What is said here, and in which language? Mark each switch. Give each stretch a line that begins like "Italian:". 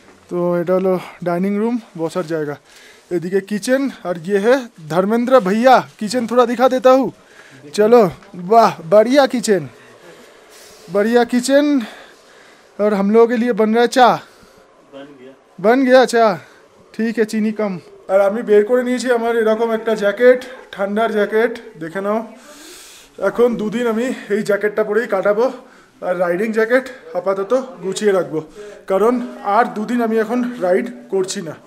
Bangla: तो এটা হলো ডাইনিং রুম, বসার জায়গা। এদিকে কিচেন,
Hindi: और ये है धर्मेंद्र भैया। किचन थोड़ा दिखा देता हूँ, चलो। वाह, बढ़िया किचन, बढ़िया किचन। और हम लोगों के लिए बन रहा है चा। बन गया चा,
Bangla: ঠিক আছে, চিনি কম। আর আমি বের করে নিয়েছি আমার এরকম একটা জ্যাকেট, ঠান্ডার জ্যাকেট, দেখে নাও। এখন দুদিন আমি এই জ্যাকেটটা পরেই কাটাবো। আর রাইডিং জ্যাকেট আপাতত গুছিয়ে রাখবো, কারণ আর দুদিন আমি এখন রাইড করছি না।